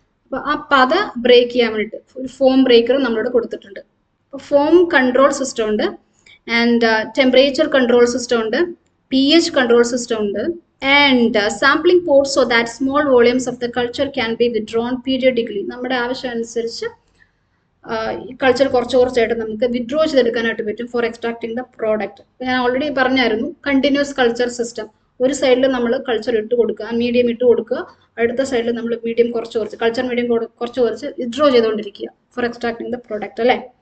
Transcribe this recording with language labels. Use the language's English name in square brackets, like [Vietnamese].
[Malayalam] അപ്പോൾ ആ പത ബ്രേക്ക് ചെയ്യാൻ വേണ്ടിയിട്ട് ഒരു ഫോം ബ്രേക്കർ നമ്മളിവിടെ കൊടുത്തിട്ടുണ്ട്. [English] അപ്പോൾ foam control system ഉണ്ട്, and temperature control system ഉണ്ട്, pH control system ഉണ്ട്, and sampling ports so that small volumes of the culture can be withdrawn periodically. [Malayalam] നമ്മുടെ ആവശ്യം അനുസരിച്ച് ഈ കൾച്ചർ കുറച്ചായിട്ട് നമുക്ക് വിഡ്രോ ചെയ്തെടുക്കാനായിട്ട് പറ്റും [English] For extracting the product. [Malayalam] ഞാൻ ഓൾറെഡി പറഞ്ഞായിരുന്നു കണ്ടിന്യൂസ് കൾച്ചർ സിസ്റ്റം. ഒരു സൈഡിൽ നമ്മൾ കൾച്ചർ ഇട്ട് കൊടുക്കുക, മീഡിയം ഇട്ട് കൊടുക്കുക, അടുത്ത സൈഡിൽ നമ്മൾ മീഡിയം കുറച്ച് കൾച്ചർ മീഡിയം കുറച്ച് വിഡ്രോ ചെയ്തുകൊണ്ടിരിക്കുക [English] for extracting the product [Malayalam] അല്ലേ.